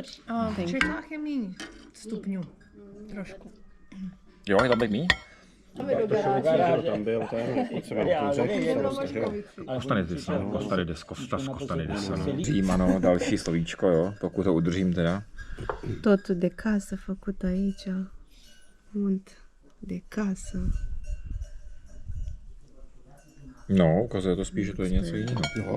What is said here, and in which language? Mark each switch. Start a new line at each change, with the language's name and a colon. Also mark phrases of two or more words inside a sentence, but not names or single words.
Czech: V Čechách je méně stupňů. Trošku. Jo, je tam míň? Tam byl ten potřeba Kostanides. Římano, další slovíčko, jo, pokud to udržím teda.
Romanian: Totul de casă făcut aici. Unt de casă.
Czech: No, ukazuje to spíš, že to je něco jiného.